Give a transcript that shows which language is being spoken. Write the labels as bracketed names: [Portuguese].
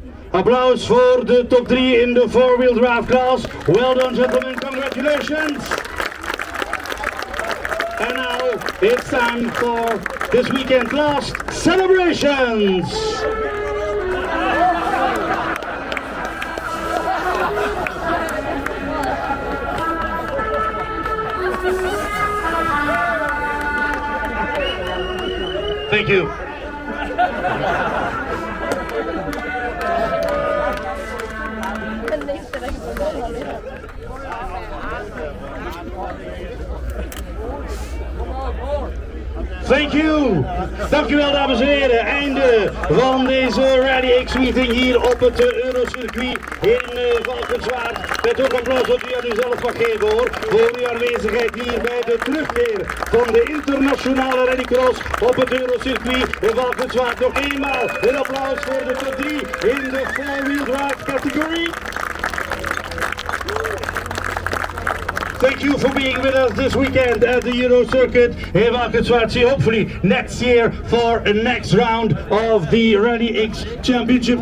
[Dutch] Applaus voor de top 3 in de 4-wheel drive class. [English] Well done, gentlemen, congratulations. And now it's time for this weekend's last celebrations. Thank you. Thank you! [Dutch] Dankjewel dames en heren. Einde van deze RallyX meeting hier op het Eurocircuit in Valkenswaard. Met ook applaus wat u aan uzelf mag geven hoor. Voor uw aanwezigheid hier bij de terugkeer van de internationale rallycross op het Eurocircuit in Valkenswaard. Nog eenmaal een applaus voor de top 3 in de 4-wheel drive category. [English] Thank you for being with us this weekend at the Euro Circuit in Valkenswaard. See hopefully next year for a next round of the RallyX Championship.